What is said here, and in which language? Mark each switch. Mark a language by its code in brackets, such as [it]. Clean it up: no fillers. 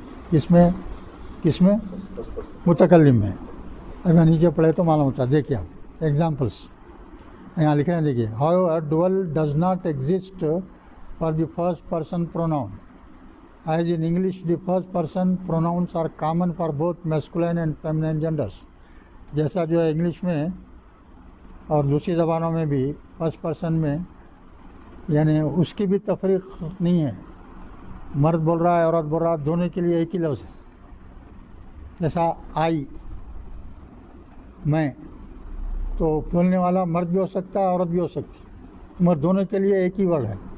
[ur] کس میں متکلم میں. اب یہاں نیچے پڑھے تو معلوم ہوتا ہے. دیکھیے آپ ایگزامپلس یہاں لکھ رہے ہیں. [en] دیکھیے however dual does not exist for the first person pronoun. As in English, the first person pronouns are common for both masculine and feminine genders. [ur] جیسا جو ہے انگلش میں اور دوسری زبانوں میں بھی فرسٹ پرسن میں یعنی اس کی بھی تفریق نہیں ہے. مرد بول رہا ہے، عورت بول رہا ہے، دونوں کے لیے ایک ہی لفظ ہے. جیسا آئی، میں، تو بولنے والا مرد بھی ہو سکتا ہے، عورت بھی ہو سکتی، مگر دونوں کے لیے ایک ہی ورڈ ہے.